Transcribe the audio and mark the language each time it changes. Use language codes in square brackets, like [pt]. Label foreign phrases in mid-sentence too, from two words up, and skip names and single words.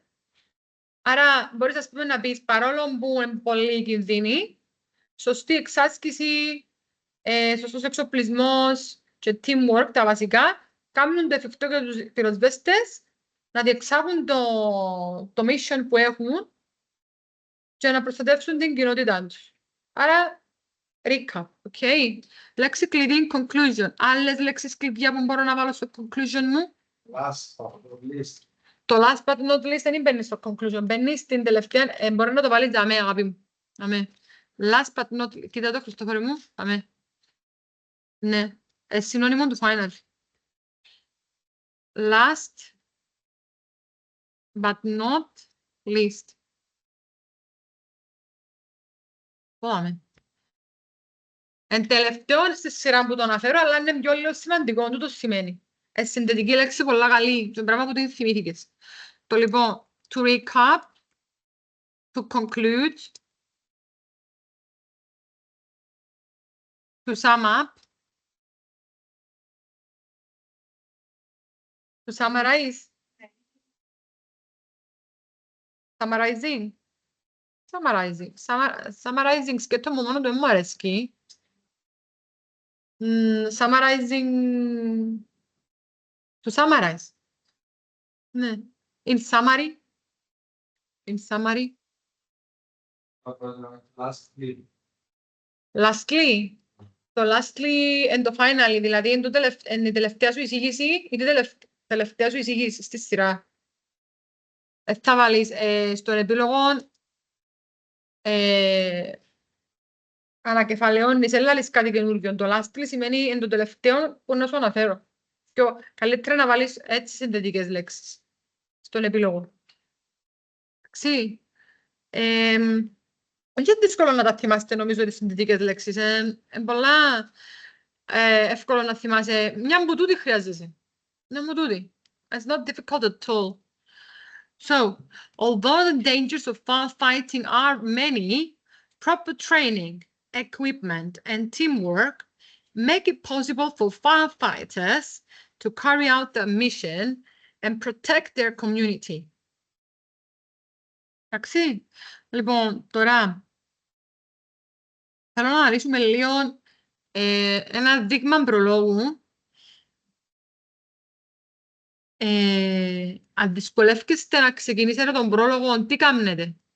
[el] Άρα μπορείς ας πούμε να πεις παρόλο που είναι πολύ κινδύνοι, σωστή εξάσκηση, σωστός εξοπλισμός και teamwork, τα βασικά, κάνουν το εφικτό για τους πυροσβέστες να διεξάγουν το mission που έχουν και να προστατεύσουν την κοινότητά τους. Άρα, [en] recap, ok. [el] Λέξη κλειδί, conclusion. Άλλες λέξεις κλειδιά που μπορώ να βάλω στο conclusion μου. [en] Last but not least. [el] Το [en] last but not least [el] δεν μπαίνει στο conclusion. Μπαίνει στην τελευταία, μπορεί να το βάλεις αμέ, αγάπη μου. Αμέ. [en] Last but not least. [el] Κοίτα το, Χριστόφορε μου. Αμέ. Ναι. Συνώνυμο του final. [en] Last but not least. [el] Πάμε. Εν τελευταίο στη σειρά που το αναφέρω, αλλά είναι πιο λίγο σημαντικό. Τούτο σημαίνει. Συνθετική λέξη πολλά καλή. Το πράγμα που την θυμήθηκες. Το λοιπόν, [en] to recap, to conclude, to sum up, to summarize, summarizing, summarizing, [el] σκέφτομαι μόνο το μου αρέσκει. [en] Summarizing, to summarize. Ναι. In summary. Lastly. [el] Το [en] lastly and [el] το finally, δηλαδή είναι η τελευταία σου εισήγηση ή η τελευταία σου εισήγηση στη σειρά. Θα βάλεις στον επίλογο ανακεφαλαιώνεις, έλαλεις κάτι καινούργιο. Το lastly σημαίνει εν το τελευταίο που να σου αναφέρω. Και καλύτερα να βάλεις έτσι συνθετικές λέξεις στον επίλογο. Εντάξει. Όχι δύσκολο να τα θυμάστε, νομίζω, τις συνθετικές λέξεις. Είναι πολλά εύκολο να θυμάσαι. Μια που τούτη χρειάζεσαι. Μια που τούτη. [en] It's not difficult at all. So, although the dangers of firefighting are many, proper training, equipment, and teamwork make it possible for firefighters to carry out their mission and protect their community. [el] Εντάξει. Λοιπόν, τώρα θέλω να αναλύσουμε λίγο ένα δείγμα προλόγου. Αν δυσκολεύεστε να ξεκινήσετε τον πρόλογο, τι κάνετε?